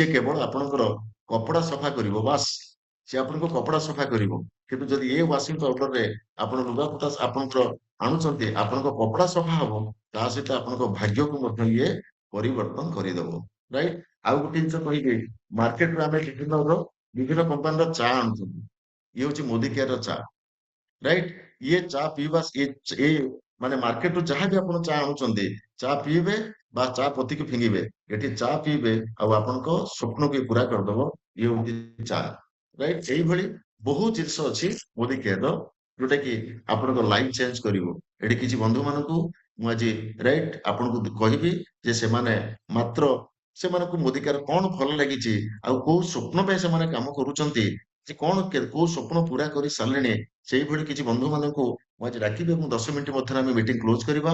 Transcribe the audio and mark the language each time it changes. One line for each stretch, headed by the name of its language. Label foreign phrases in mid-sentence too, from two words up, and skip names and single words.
Odia: କେବଳ ଆପଣଙ୍କର କପଡା ସଫା କରିବ ବାସ୍ ସେ ଆପଣଙ୍କ କପଡା ସଫା କରିବ କିନ୍ତୁ ଯଦି ଏ ୱାସିଂ ପାଉଡରରେ ଆପଣ ଲୁଗାପଟା ଆପଣଙ୍କର ଆଣୁଛନ୍ତି ଆପଣଙ୍କ କପଡା ସଫା ହବ ତା ସହିତ ଆପଣଙ୍କ ଭାଗ୍ୟକୁ ମଧ୍ୟ ଇଏ ପରିବର୍ତ୍ତନ କରିଦବ ରାଇଟ୍ ଆଉ ଗୋଟେ ଜିନିଷ କହିବି ମାର୍କେଟରୁ ଆମେ ବିଭିନ୍ନ କମ୍ପାନୀର ଚା ଆଣୁଛନ୍ତି ଇଏ ହଉଛି ମୋଦି କେୟାର ଚା ରାଇଟ୍
Hindi: ये चा पीवा ये
Odia: ମାନେ ମାର୍କେଟରୁ ଯାହା ବି ଆପଣ ଚା ଆଣୁଛନ୍ତି ଚା ପିଇବେ ବା ଚା ପତିକି ଫିଙ୍ଗିବେ, ଏଠି ଚା ପିଇବେ ଆଉ ଆପଣଙ୍କ ସ୍ୱପ୍ନକୁ ପୁରା କରିଦବ ଇଏ ହଉଛି ଚା, ରାଇଟ୍? ଏଇଭଳି ବହୁତ ଜିନିଷ ଅଛି ମୋଦି କେୟାରର ଯୋଉଟା କି ଆପଣଙ୍କ
English: life change
Odia: କରିବ। ଏଠି କିଛି ବନ୍ଧୁ ମାନଙ୍କୁ ମୁଁ ଆଜି ରାଇଟ୍ ଆପଣଙ୍କୁ କହିବି ଯେ ସେମାନେ ମାତ୍ର ସେମାନଙ୍କୁ ମୋଦି କେୟାର କଣ ଭଲ ଲାଗିଛି ଆଉ କୋଉ ସ୍ୱପ୍ନ ପାଇଁ ସେମାନେ କାମ କରୁଛନ୍ତି, ଯେ କଣ କୋଉ ସ୍ୱପ୍ନ ପୁରା କରି ସାରିଲେଣି, ସେଇଭଳି କିଛି ବନ୍ଧୁ ମାନଙ୍କୁ ମୁଁ ଆଜି ଡାକିବି ଏବଂ 10 ମିନିଟ୍ ମଧ୍ୟରେ ଆମେ
English: meeting close
Odia: କରିବା।